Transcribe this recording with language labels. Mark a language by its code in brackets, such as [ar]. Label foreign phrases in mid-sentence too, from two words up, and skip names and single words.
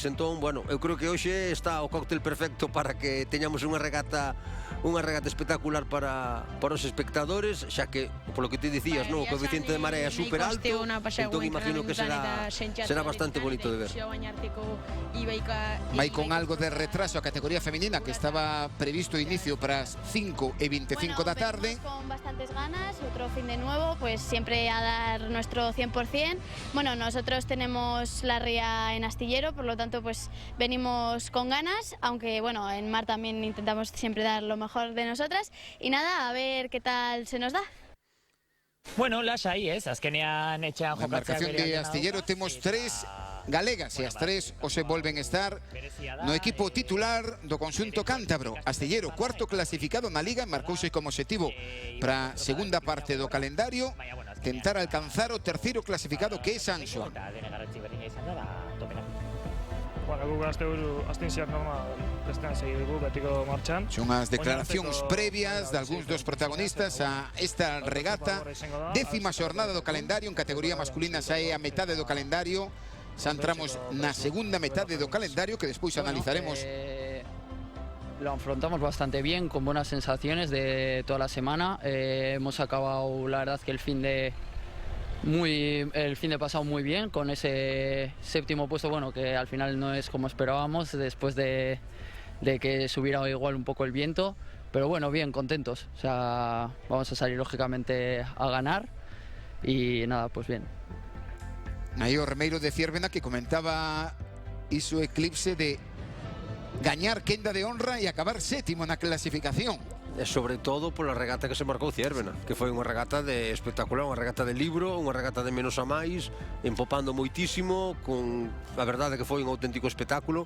[gl] Entón, bueno, eu creo que hoxe está o cóctel perfecto para que teñamos unha regata espectacular para os espectadores, xa que, polo que te dicías, o coeficiente de marea é super alto, entón imagino que será bastante bonito de ver. Vai con algo de retraso a categoría femenina, que estaba previsto inicio [es] para las [gl] 5:25 da tarde. [es] Con bastantes ganas, otro fin de nuevo, pues siempre a dar nuestro 100%. Bueno, nosotros tenemos la ría en Astillero, por lo tanto pues venimos con ganas, aunque bueno, en mar también intentamos siempre dar lo mejor de nosotras. Y nada, a ver qué tal se nos da. [eu] Bueno, lasai, azkenean etxean [gl] Na [eu] jokatzea [gl] embarcación de Astillero temos 3 galegas e as 3 o se volven estar no equipo titular do conxunto cántabro. Astillero, cuarto clasificado na Liga, marcouse como objetivo para a segunda parte do calendario tentar alcanzar o terceiro clasificado, que é San Xoán. [eu] Bueno, guk azten normal, bestean segi dugu, betiko martxan. [gl] Son as declaracións previas de algúns dos protagonistas a esta regata. 10ª xornada do calendario, en categoría masculina xa é a metade do calendario. Xa entramos na segunda metade do calendario, que despois analizaremos. [es] Lo afrontamos bastante bien, con buenas sensaciones de toda la semana. Hemos acabado, la verdad, que el fin de pasado muy bien, con ese 7º puesto, bueno, que al final no es como esperábamos, después de que subiera igual un poco el viento, pero bueno, bien, contentos. O sea, vamos a salir lógicamente a ganar y nada, pues bien. [gl] Aí o Remeiro de Ciérvena, que comentaba iso eclipse de gañar quenda de honra e acabar 7º na clasificación. E sobre todo pola regata que se marcou Ciérvena, que foi unha regata espectacular, unha regata de libro, unha regata de menos a máis, empopando moitísimo, con a verdade que foi un auténtico espectáculo.